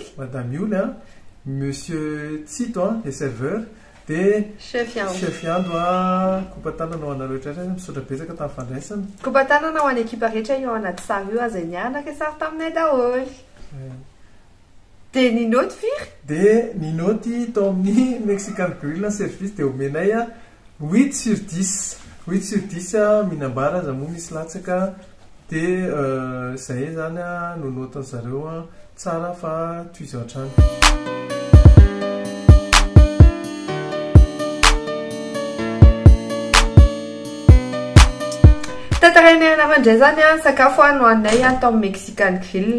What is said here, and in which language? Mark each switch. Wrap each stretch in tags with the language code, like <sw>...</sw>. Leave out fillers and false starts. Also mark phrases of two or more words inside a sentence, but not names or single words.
<fr>Monsieur Tito le serveur dia chef</fr> <mg>Yando kopa-tanana ho anareo rehetra misaotra betsaka tamin'ny fandraisana. Kopa-tanana ho an'ny ekipa rehetra eo anaty sary io azay nianaka sary taminay daholo. Dia ny note firy? Dia ny note tao amin'ny</mg> <en>Mexican grill service</en> <mg>dia omenay 8/10 mihinam-bara za moa misy latsaka dia zay zany no note zareo tsara fa toizy hatrany. Tantarainay anarandray zany sakafo nohanay atao</mg> <en>Mexican grill.</en>